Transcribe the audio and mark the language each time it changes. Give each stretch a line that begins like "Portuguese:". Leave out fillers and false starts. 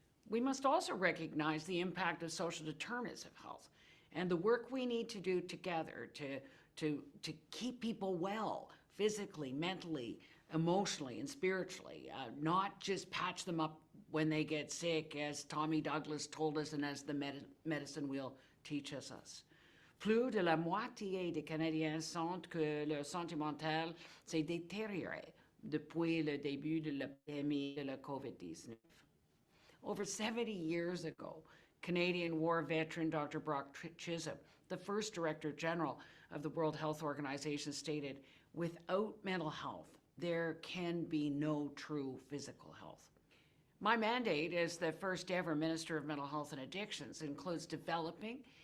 English: We must also recognize the impact of social determinants of health and the work we need to do together to keep people well, physically, mentally, emotionally, and spiritually, not just patch them up when they get sick, as Tommy Douglas told us and as the medicine wheel teaches us.
French: Plus de la moitié des Canadiens sentent que leur santé mentale s'est détériorée depuis le début de l'épidémie de la COVID-19.
English: Over 70 years ago, Canadian war veteran Dr. Brock Chisholm, the first Director General of the World Health Organization, stated, "Without mental health, there can be no true physical health." My mandate as the first ever Minister of Mental Health and Addictions includes developing